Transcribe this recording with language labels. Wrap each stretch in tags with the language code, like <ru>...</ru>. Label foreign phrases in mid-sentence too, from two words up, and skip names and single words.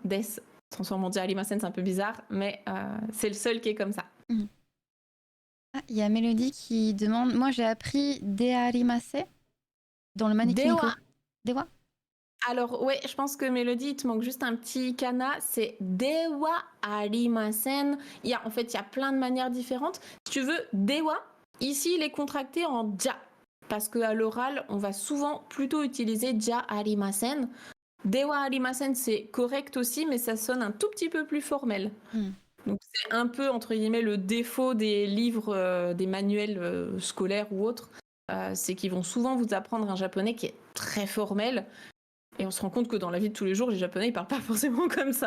<fr>Des, transformé en</fr> <ja>じゃありません,</ja> <fr>c'est un peu bizarre, mais c'est le seul qui est comme ça. Mm. Ah, il y a Mélodie qui demande. Moi, j'ai appris dearimase dans le Manekineko. Dewa. Dewa. Alors, ouais, je pense que Mélodie, il te manque juste un petit kana, c'est</fr> <ja>ではありません.</ja> <fr>En fait, il y a plein de manières différentes. Si tu veux, dewa, ici, il est contracté en ja. Parce qu'à l'oral, on va souvent plutôt utiliser</fr> <ja>じゃありません. ではありません,</ja> <fr>c'est correct aussi, mais ça sonne un tout petit peu plus formel. Mm. Donc, c'est un peu, entre guillemets, le défaut des livres, des manuels scolaires ou autres. C'est qu'ils vont souvent vous apprendre un japonais qui est très formel. Et on se rend compte que dans la vie de tous les jours, les Japonais, ils parlent pas forcément comme ça.</fr>